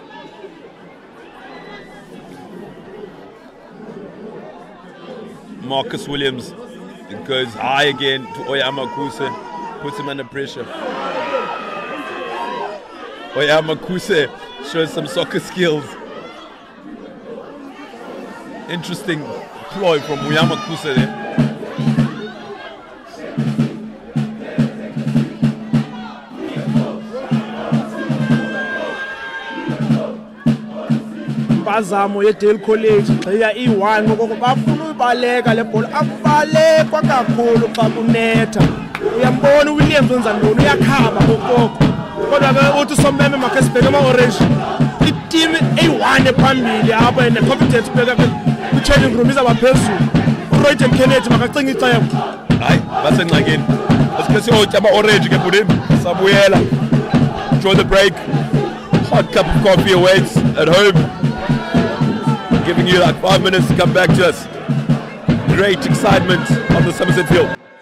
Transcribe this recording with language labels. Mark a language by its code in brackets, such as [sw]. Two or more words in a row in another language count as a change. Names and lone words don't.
[en] Marcus Williams goes high again to Oyama Kuse, puts him under pressure. Oyama Kuse shows some soccer skills. Interesting ploy from Oyama Kuse there. [xh] Impazamo yeDale College gxiya i1 ngoko bafuna ubaleka le bhola akubalekwa kakhulu xa kunetha. Uyambona uWilliams wenza ntoni uyakhaba ngokoko. Kodwa ke uthi uSompembe makhe sibheke ama-orange. Iteam eyi-1 ephambili apha [en] and confidence [xh] bheka ke kwi-changing room izaba phezulu. uRoyden Kennedy makacinga icebo. Hayi basengxakini. Asikhe siyotya ama-orange ke bhutim sabuyela. [en] Enjoy the break. Hot cup of coffee awaits at home. Giving you like 5 minutes to come back to us. Great excitement on the Somerset field.